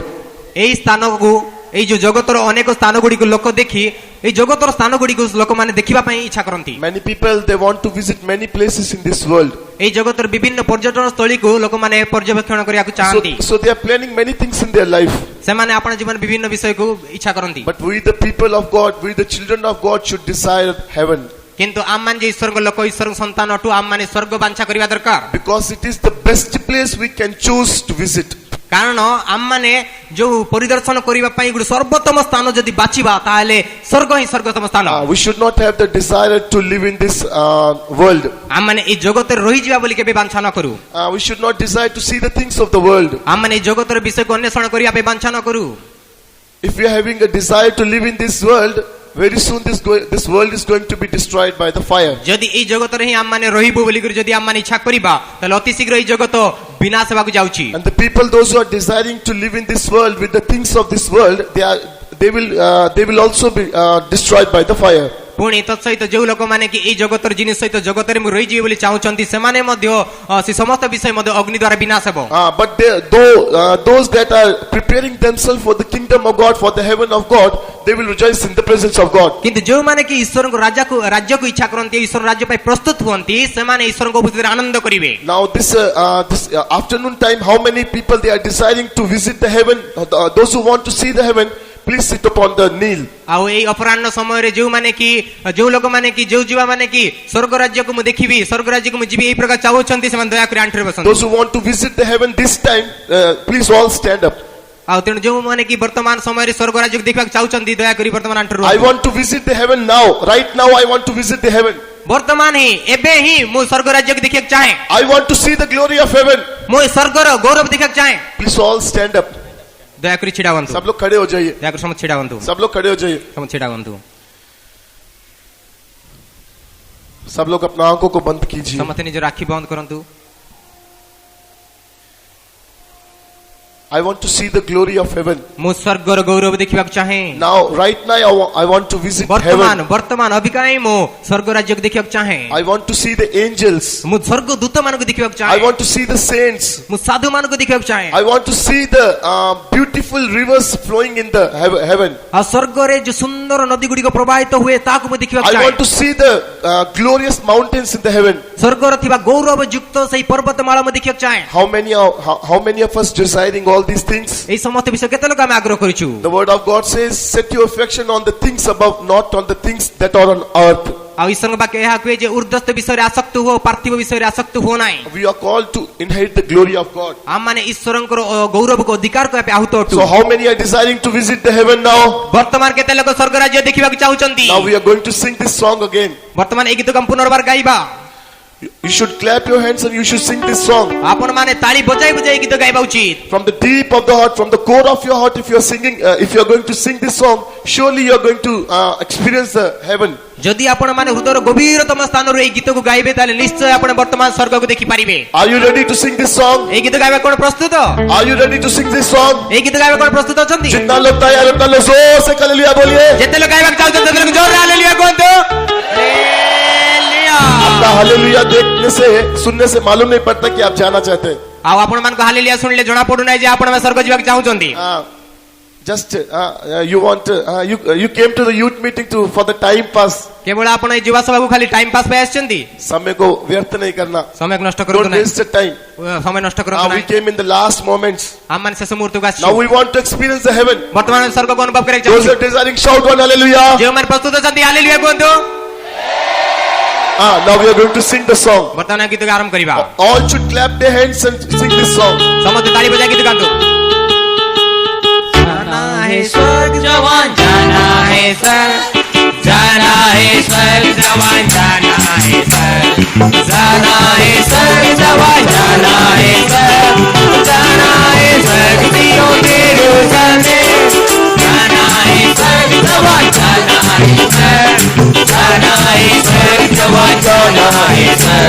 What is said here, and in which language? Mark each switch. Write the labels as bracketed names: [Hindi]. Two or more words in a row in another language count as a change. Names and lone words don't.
[Odia] ଏଇ ସ୍ଥାନକୁ ଏଇ ଯେ ଜଗତର ଅନେକ ସ୍ଥାନ ଗୁଡ଼ିକୁ ଲୋକ ଦେଖି এই ଜଗତର ସ୍ଥାନ ଗୁଡ଼ିକୁ ଲୋକମାନେ ଦେଖିବା ପାଇଁ ଇଚ୍ଛା କରନ୍ତି। [English] Many people they want to visit many places in this world. [Odia] ଏଇ ଜଗତର ବିଭିନ୍ନ ପର୍ଯ୍ୟଟନ ସ୍ଥଳୀକୁ ଲୋକମାନେ ପର୍ଯ୍ୟବେକ୍ଷଣ କରିବାକୁ ଚାହାନ୍ତି। [English] So they are planning many things in their life. [Odia] ସେମାନେ ଆପଣ ଜୀବନ ବିଭିନ୍ନ ବିଷୟକୁ ଇଚ୍ଛା କରନ୍ତି। [English] But we the people of God, we the children of God should desire heaven. [Odia] କିନ୍ତୁ ଆମମାନେ ଯେ ଈଶ୍ୱରଙ୍କ ଲୋକ ଈଶ୍ୱରଙ୍କ ସନ୍ତାନ ଅଟୁ ଆମମାନେ ସ୍ୱର୍ଗ ବାଞ୍ଛା କରିବା ଦରକାର। [English] Because it is the best place we can choose to visit. [Odia] କାରଣ ଆମମାନେ ଯୋଉ ପରିଦର୍ଶନ କରିବା ପାଇଁ ଗୋଟେ ସର୍ବୋତ୍ତମ ସ୍ଥାନ ଯଦି ବାଛିବା ତାହେଲେ ସ୍ୱର୍ଗ ହିଁ ସର୍ବୋତ୍ତମ ସ୍ଥାନ। [English] We should not have the desire to live in this world. [Odia] ଆମମାନେ এই ଜଗତରେ ରହିଯିବା ବୋଲି କେବେ ବାଞ୍ଛା ନ କରୁ। [English] We should not desire to see the things of the world. [Odia] ଆମମାନେ এই ଜଗତର ବିଷୟକୁ ଅନ୍ୱେଷଣ କରିବା ପାଇଁ ବାଞ୍ଛା ନ କରୁ। [English] If we are having a desire to live in this world, very soon this world is going to be destroyed by the fire. [Odia] ଯଦି এই ଜଗତରେ ହିଁ ଆମମାନେ ରହିବୁ ବୋଲି ଯଦି ଆମମାନେ ଇଚ୍ଛା କରିବା ତାହେଲେ ଅତି ଶୀଘ୍ର এই ଜଗତ ବିନାଶ ହେବାକୁ ଯାଉଛି। [English] And the people those who are desiring to live in this world with the things of this world, they will also be destroyed by the fire. [Odia] ପୁଣି ତତ୍ ସହିତ ଯେଉଁ ଲୋକମାନେ କି ଏଇ ଜଗତର ଜିନିଷ ସହିତ ଜଗତରେ ମୁଁ ରହିଯିବି ବୋଲି ଚାହୁଁଛନ୍ତି ସେମାନେ ମଧ୍ୟ ସେ ସମସ୍ତ ବିଷୟ ମଧ୍ୟ ଅଗ୍ନି ଦ୍ୱାରା ବିନାଶ ହେବ। [English] But those that are preparing themselves for the kingdom of God, for the heaven of God, they will rejoice in the presence of God. [Odia] କିନ୍ତୁ ଯେଉଁମାନେ କି ଈଶ୍ୱରଙ୍କ ରାଜ୍ୟକୁ ଇଚ୍ଛା କରନ୍ତି ଈଶ୍ୱର ରାଜ୍ୟ ପାଇଁ ପ୍ରସ୍ତୁତ ହୁଅନ୍ତି ସେମାନେ ଈଶ୍ୱରଙ୍କ ଉପସ୍ଥିତିରେ ଆନନ୍ଦ କରିବେ। [English] Now this afternoon time, how many people they are desiring to visit the heaven? Those who want to see the heaven, please sit upon the kneel. [Odia] ଆଉ ଏଇ ଅପରାହ୍ନ ସମୟରେ ଯେଉଁମାନେ କି ଯେଉଁ ଲୋକମାନେ କି ଯେଉଁ ଯୁବା ମାନେ କି ସ୍ୱର୍ଗ ରାଜ୍ୟକୁ ମୁଁ ଦେଖିବି ସ୍ୱର୍ଗ ରାଜ୍ୟକୁ ମୁଁ ଯିବି ଏଇ ପ୍ରକାର ଚାହୁଁଛନ୍ତି ସେମାନେ ଦୟାକରି ଆଣ୍ଠୁରେ ବସନ୍ତୁ। [English] Those who want to visit the heaven this time, please all stand up. [Odia] ଆଉ ତେଣୁ ଯେଉଁମାନେ କି ବର୍ତ୍ତମାନ ସମୟରେ ସ୍ୱର୍ଗ ରାଜ୍ୟକୁ ଦେଖିବାକୁ ଚାହୁଁଛନ୍ତି ଦୟାକରି ବର୍ତ୍ତମାନ ଆଣ୍ଠୁରେ [English] I want to visit the heaven now. Right now I want to visit the heaven. [Odia] ବର୍ତ୍ତମାନ ହିଁ ଏବେ ହିଁ ମୁଁ ସ୍ୱର୍ଗ ରାଜ୍ୟକୁ ଦେଖିବାକୁ ଚାହେଁ। [English] I want to see the glory of heaven. [Odia] ମୁଁ ସ୍ୱର୍ଗର ଗୌରବ ଦେଖିବାକୁ ଚାହେଁ। [English] Please all stand up. [Odia] ଦୟାକରି ଛିଡ଼ା ହୁଅନ୍ତୁ। [Hindi] सब लोग खड़े हो जाइए, [Odia] ଦୟାକରି ସମସ୍ତେ ଛିଡ଼ା ହୁଅନ୍ତୁ। [Hindi] सब लोग खड़े हो जाइए, [Odia] ସମସ୍ତେ ଛିଡ଼ା ହୁଅନ୍ତୁ। [Hindi] सब लोग अपना आंखों को बंद कीजिए। [Odia] ସମସ୍ତେ ନିଜର ଆଖି ବନ୍ଦ କରନ୍ତୁ। [English] I want to see the glory of heaven. [Odia] ମୁଁ ସ୍ୱର୍ଗର ଗୌରବ ଦେଖିବାକୁ ଚାହେଁ। [English] Now, right now, I want to visit heaven. [Odia] ବର୍ତ୍ତମାନ ଅବିକା ହିଁ ମୁଁ ସ୍ୱର୍ଗ ରାଜ୍ୟକୁ ଦେଖିବାକୁ ଚାହେଁ। [English] I want to see the angels. [Odia] ମୁଁ ସ୍ୱର୍ଗ ଦୂତ ମାନଙ୍କୁ ଦେଖିବାକୁ [English] I [Odia] ଚାହେଁ। [English] want to see the saints. [Odia] ମୁଁ ସାଧୁ ମାନଙ୍କୁ ଦେଖିବାକୁ ଚାହେଁ। [English] I want to see the beautiful rivers flowing in the heaven. [Odia] ଆଉ ସ୍ୱର୍ଗରେ ଯୋଉ ସୁନ୍ଦର ନଦୀ ଗୁଡ଼ିକ ପ୍ରବାହିତ ହୁଏ ତାହାକୁ ମୁଁ ଦେଖିବାକୁ [English] I [Odia] ଚାହେଁ। [English] want to see the glorious mountains in the heaven. [Odia] ସ୍ୱର୍ଗର ଥିବା ଗୌରବ ଯୁକ୍ତ ସେହି ପର୍ବତମାଳା ମୁଁ ଦେଖିବାକୁ ଚାହେଁ। [English] How many of us desiring all these things? [Odia] ଏହି ସମସ୍ତ ବିଷୟ କେତେ ଲୋକ ଆମେ ଆଗ୍ରହ କରିଛୁ। [English] The word of God says, set your affection on the things above, not on the things that are on earth. [Odia] ଆଉ ଈଶ୍ୱରଙ୍କ ବାକ୍ୟ ଏହା କୁହେ ଯେ ଉର୍ଦ୍ଧ୍ୱସ୍ଥ ବିଷୟରେ ଆସକ୍ତ ହୁଅ, ପାର୍ଥିବ ବିଷୟରେ ଆସକ୍ତ ହୁଅ ନାହିଁ। [English] We are called to inherit the glory of God. [Odia] ଆମମାନେ ଈଶ୍ୱରଙ୍କର ଗୌରବକୁ ଅଧିକାର କରିବା ପାଇଁ ଆହୁତ ଅଟୁ। [English] So how many are desiring to visit the heaven now? [Odia] ବର୍ତ୍ତମାନ କେତେ ଲୋକ ସ୍ୱର୍ଗ ରାଜ୍ୟ ଦେଖିବାକୁ ଚାହୁଁଛନ୍ତି। [English] Now we are going to sing this song again. [Odia] ବର୍ତ୍ତମାନ ଏହି ଗୀତକୁ ଆମେ ପୁନର୍ବାର ଗାଇବା। [English] You should clap your hands and you should sing this song. [Odia] ଆପଣ ମାନେ ତାଳି ବଜାଇ ବଜାଇ ଗୀତ ଗାଇବା ଉଚିତ। [English] From the deep of the heart, from the core of your heart, if you are singing, if you are going to sing this song, surely you are going to experience the heaven. [Odia] ଯଦି ଆପଣ ମାନେ ହୃଦୟର ଗଭୀରତମ ସ୍ଥାନରୁ ଏହି ଗୀତକୁ ଗାଇବେ ତାହେଲେ ନିଶ୍ଚୟ ଆପଣ ବର୍ତ୍ତମାନ ସ୍ୱର୍ଗକୁ ଦେଖିପାରିବେ। [English] Are you ready to sing this song? [Odia] ଏହି ଗୀତ ଗାଇବା କଣ ପ୍ରସ୍ତୁତ? [English] Are you ready to sing this song? [Odia] ଏହି ଗୀତ ଗାଇବା କଣ ପ୍ରସ୍ତୁତ ଅଛନ୍ତି? [Hindi] जितना लोग तैयार हैं, उतना लोग जोर से हालेलुया बोलिए। [Odia] ଯେତେ ଲୋକ ଗାଇବାକୁ ଚାହୁଁଛନ୍ତି ସେତେ ଲୋକ ଜୋରରେ ହାଲେଲୁୟା କୁହନ୍ତୁ। ହାଲେଲୁୟା। [Hindi] अपना हालेलुया देखने से, सुनने से मालूम नहीं पड़ता कि आप जाना चाहते हैं। [Odia] ଆଉ ଆପଣ ମାନଙ୍କୁ ହାଲେଲୁୟା ଶୁଣିଲେ ଜଣା ପଡୁନାହିଁ ଯେ ଆପଣ ସ୍ୱର୍ଗ ଯିବାକୁ ଚାହୁଁଛନ୍ତି। [English] Just you want you came to the youth meeting for the time pass. [Odia] କେବଳ ଆପଣ ଏହି ଯୁବ ସଭାକୁ ଖାଲି [English] time pass [Odia] ପାଇଁ ଆସିଛନ୍ତି। [Hindi] समय को व्यर्थ नहीं करना। [Odia] ସମୟ ନଷ୍ଟ କରନ୍ତୁ [English] Don't [Odia] ନାହିଁ। [English] waste your time. [Odia] ସମୟ ନଷ୍ଟ କରନ୍ତୁ [English] We [Odia] ନାହିଁ। [English] came in the last moments. [Odia] ଆମମାନେ ଶେଷ ମୁହୂର୍ତ୍ତକୁ ଆସିଛୁ। [English] Now we want to experience the heaven. [Odia] ବର୍ତ୍ତମାନ ସ୍ୱର୍ଗକୁ ଅନୁଭବ କରିବାକୁ [English] Those [Odia] ଚାହୁଁଛୁ। [English] are desiring, shout one hallelujah. [Odia] ଯେଉଁମାନେ ପ୍ରସ୍ତୁତ ଅଛନ୍ତି ହାଲେଲୁୟା କୁହନ୍ତୁ। [English] Now we are going to sing the song. [Odia] ବର୍ତ୍ତମାନ ଗୀତକୁ ଆରମ୍ଭ କରିବା। [English] All should clap their hands and sing this song. [Odia] ସମସ୍ତେ ତାଳି ବଜାଇ ଗୀତ ଗାନ୍ତୁ। [Hindi] जाना है स्वर्ग जवान जाना है सर, जाना है स्वर्ग जवान जाना है सर, जाना है स्वर्ग जवान जाना है सर, जाना है स्वर्ग दियों के रोशनी, जाना है स्वर्ग जवान जाना है सर, जाना है स्वर्ग जवान जाना है सर।